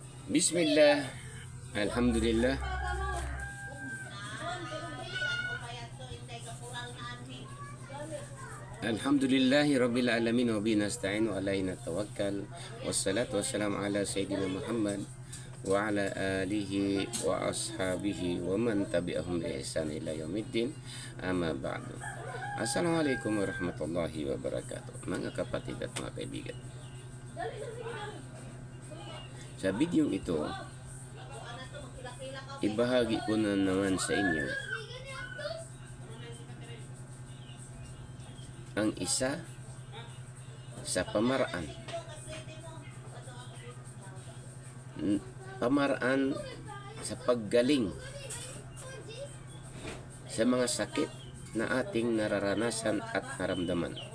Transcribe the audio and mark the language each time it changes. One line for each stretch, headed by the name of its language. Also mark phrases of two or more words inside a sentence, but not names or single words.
Arabic: بسم الله، الحمد لله، الحمد لله رب العالمين وبه نستعين وعليه نتوكل والصلاة والسلام على سيدنا محمد وعلى آله وأصحابه ومن تبعهم بإحسان إلى يوم الدين، أما بعد. السلام عليكم ورحمة الله وبركاته.
Filipino: Mga kapatid at mga kaibigan, sa video ito, ibahagi ko na naman sa inyo ang isa sa pamaraan sa paggaling sa mga sakit na ating nararanasan at naramdaman.